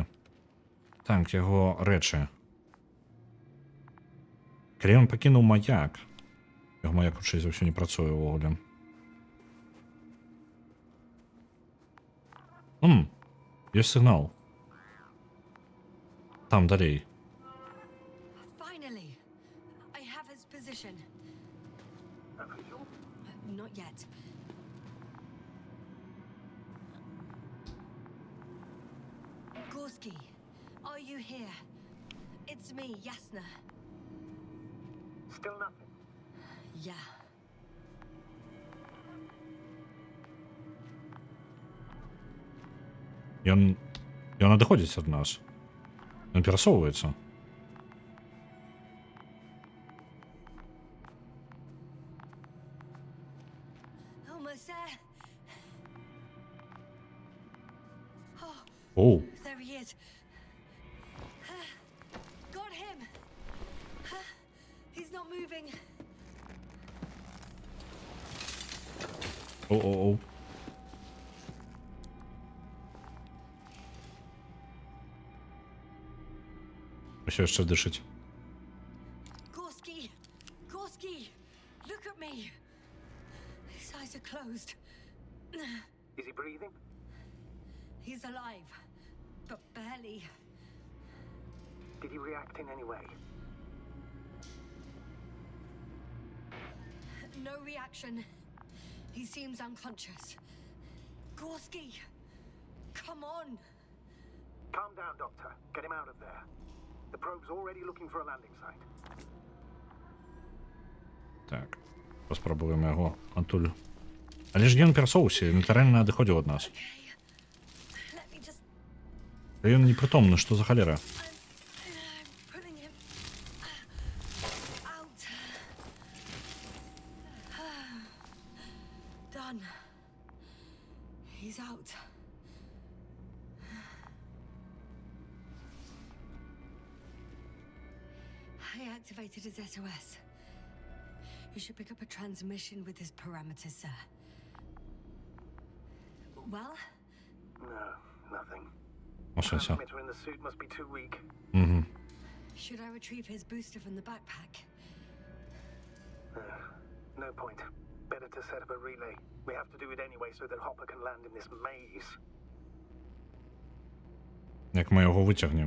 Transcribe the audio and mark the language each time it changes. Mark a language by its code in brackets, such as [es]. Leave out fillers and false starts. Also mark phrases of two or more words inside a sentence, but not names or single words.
[be] Так, яго рэчы. Калі ён пакінуў маяк, яго маяк хутчэй за ўсё не працуе ўвогуле. Ёсць сігнал. Там далей. [en] Finally! I have his position. Not yet. Gorski, are you here? It's me, Jasna. Still nothing. Yeah. [be] Ён адыходзіць ад нас. Ён перасоўваецца. [en] Almost there. Oh, Оу. there he is. Got him. He's not moving. Оу. [be] Усё яшчэ дышыць. [en] Gorski! Gorski! Look at me! His eyes are closed. Is he breathing? He's alive, but barely. Did he react in any way? No reaction. He seems unconscious. Gorski! Come on! Calm down, Doctor. Get him out of there. The probe's already looking for a landing site. [be] Так. Паспрабуем яго адтуль. Але ж ён перасоўваўся, літаральна адыходзіў ад нас. [en] Okay. [be] Ён непрытомны, што за халера? [en] I'm pulling him out. Done. He's out. I activated his SOS. You should pick up a transmission with his parameters, sir. Well? No, nothing. [be] У сенсі. [en] Transmitter in the suit must be too weak. Угу. Should I retrieve his booster from the backpack? No point. Better to set up a relay. We have to do it anyway so that Hopper can land in this maze. [uk] Як ми його витягнемо?